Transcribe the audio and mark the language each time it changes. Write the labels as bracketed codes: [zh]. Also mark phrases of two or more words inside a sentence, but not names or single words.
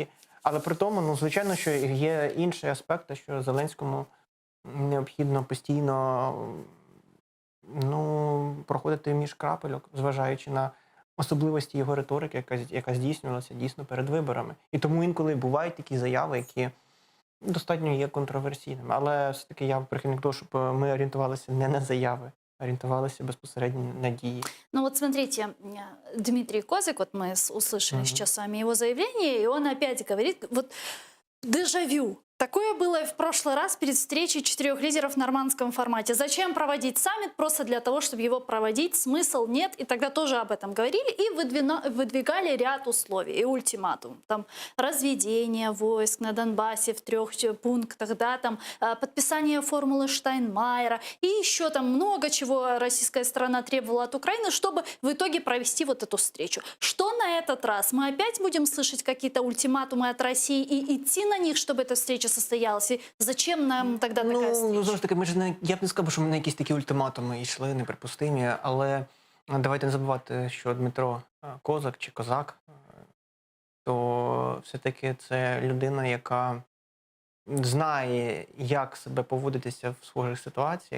[uk] Але при тому, ну, звичайно, що є інший аспект, що Зеленському необхідно постійно, ну, проходити між крапельок, зважаючи на особливості його риторики, яка здійснювалася дійсно перед виборами. І тому інколи бувають такі заяви, які достатньо є контроверсійними. Але все-таки я прихильник того, щоб ми орієнтувалися не на заяви, ориентовалась безпосередньо на дії. [ru] Ну вот смотрите, Дмитрий Козак, вот мы услышали сейчас с вами его заявление, и он опять говорит, вот дежавю. Такое было и в прошлый раз перед встречей 4 лидеров в нормандском формате. Зачем проводить саммит? Просто для того, чтобы его проводить. Смысл нет. И тогда тоже об этом говорили и выдвигали ряд условий и ультиматум. Там разведение войск на Донбассе в 3 пунктах, да, там подписание формулы Штайнмайера и еще там много чего российская сторона требовала от Украины, чтобы в итоге провести вот эту встречу. Что на этот раз? Мы опять будем слышать какие-то ультиматумы от России и идти на них, чтобы эта встреча состоялась? И зачем нам тогда такая встреча? [uk] Знову ж таки, я б не сказав, що ми на якісь такі ультиматуми йшли, неприпустимі, але давайте не забувати, що Дмитро Козак чи Козак, то все-таки це людина, яка знає, як себе поводитися в схожих ситуаціях.